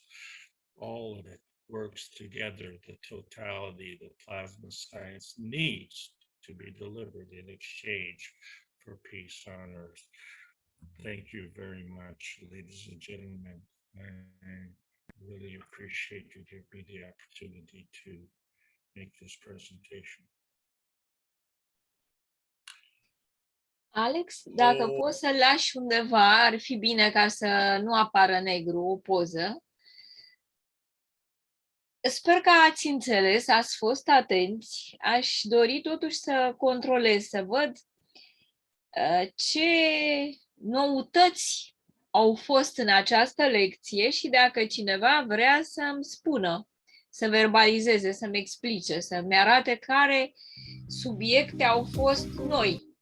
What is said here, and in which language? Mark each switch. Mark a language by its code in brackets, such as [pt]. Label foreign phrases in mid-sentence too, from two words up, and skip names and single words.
[en] All of it works together. The totality, the plasma science needs to be delivered in exchange for peace on earth. Thank you very much, ladies and gentlemen. I really appreciate you giving me the opportunity to make this presentation. [ro] Alex, dacă poți să lași undeva, ar fi bine, ca să nu apară negru, o poză. Sper că ați înțeles, ați fost atenți. Aș dori totuși să controlez, să văd ce noutăți au fost în această lecție și dacă cineva vrea să-mi spună, să verbalizeze, să-mi explice, să-mi arate care subiecte au fost noi.